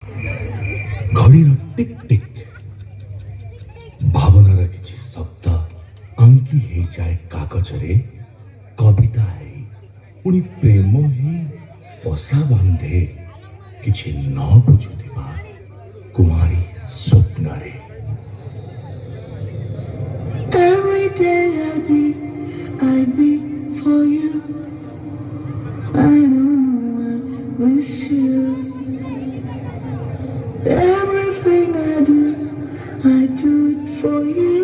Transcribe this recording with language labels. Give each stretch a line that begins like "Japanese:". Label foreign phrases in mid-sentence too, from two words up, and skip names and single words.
Odia: ଘଡ଼ିର ଟିକ୍ ଟିକ୍ ଭାବନାର କିଛି ଶବ୍ଦ ଆଙ୍କି ହେଇଯାଏ କାଗଜରେ, କବିତା ହେଇ ପୁଣି ପ୍ରେମ ହେଇ ପଶା ବାନ୍ଧେ କିଛି ନ ବୁଝୁଥିବା କୁମାରୀ ସ୍ୱପ୍ନରେ।
English: Every day I'd be for you. I know I miss you. Everything I do it for you.